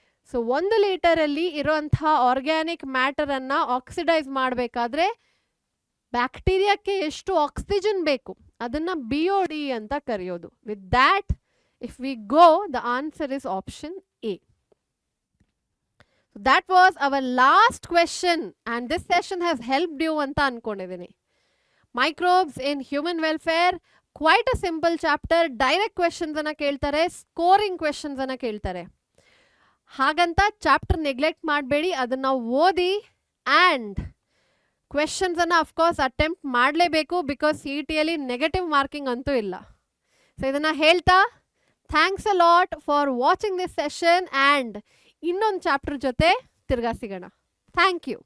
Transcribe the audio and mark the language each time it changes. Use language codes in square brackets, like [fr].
[kn] So 1 ಲೀಟರಲ್ಲಿ ಇರುವಂತಹ organic ಮ್ಯಾಟರನ್ನು oxidise ಮಾಡಬೇಕಾದ್ರೆ ಬ್ಯಾಕ್ಟೀರಿಯಾಕ್ಕೆ ಎಷ್ಟು ಆಕ್ಸಿಜನ್ ಬೇಕು ಅದನ್ನು BOD ಅಂತ ಕರೆಯೋದು. [en] With that if we go the answer is option A. That was our last question and this session has helped you [kn] anta ankonidini. [en] Microbes in human welfare, quite a simple chapter. [kn] Direct questions ana keltare, scoring questions ana keltare. Haganta chapter neglect ಮಾಡಬೇಡಿ, ಅದನ್ನ ಓದಿ and questions ಅನ್ನ of course attempt ಮಾಡಲೇಬೇಕು because CET ಅಲ್ಲಿ negative marking ಅಂತೂ ಇಲ್ಲ. So ಇದನ್ನ ಹೇಳ್ತಾ [en] thanks a lot for watching this session [kn] and ಇನ್ನೊಂದು ಚಾಪ್ಟರ್ ಜೊತೆ ತಿರ್ಗಾ ಸಿಗೋಣ. Thank you.